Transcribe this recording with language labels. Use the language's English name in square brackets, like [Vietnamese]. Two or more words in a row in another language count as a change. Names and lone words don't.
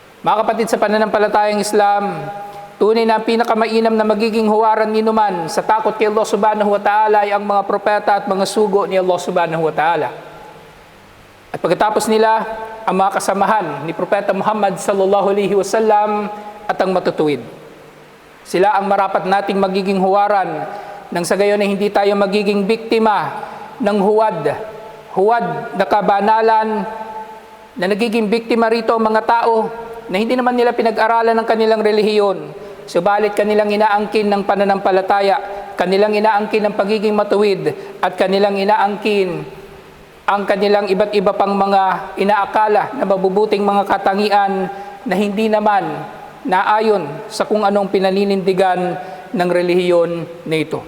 [Filipino] Mga kapatid sa pananampalatayang Islam, tunay na pinakamainam na magiging huwaran ninuman sa takot kay Allah [Arabic] سبحانه وتعالى [Filipino] ay ang mga propeta at mga sugo ni Allah [Arabic] سبحانه وتعالى. [Filipino] At pagkatapos nila, ang mga kasamahan ni Propeta Muhammad [Arabic] صلى الله عليه وسلم [Filipino] at ang matutuwid. Sila ang marapat nating magiging huwaran nang sa gayon ay hindi tayo magiging biktima ng huwad na kabanalan na nagiging biktima rito ang mga tao na hindi naman nila pinag-aralan ng kanilang relihiyon, subalit kanilang inaangkin ng pananampalataya, kanilang inaangkin ng pagiging matuwid, at kanilang inaangkin ang kanilang iba't iba pang mga inaakala na mabubuting mga katangian na hindi naman naayon sa kung anong pinaninindigan ng relihiyon na ito.